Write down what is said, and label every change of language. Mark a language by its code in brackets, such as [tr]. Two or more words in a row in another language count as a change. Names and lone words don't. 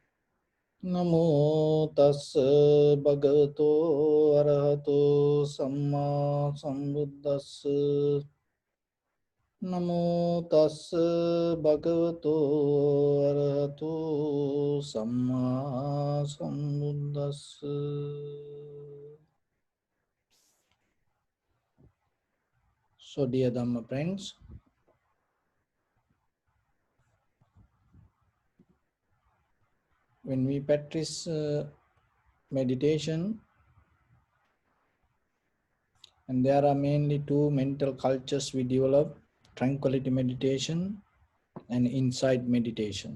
[pi] Namo tassa bhagavato arahato samma sambuddhassa. Namo tassa bhagavato arahato samma sambuddhassa. [en] So dear Dhamma friends, when we practice meditation, and there are mainly two mental cultures we develop: tranquility meditation and insight meditation.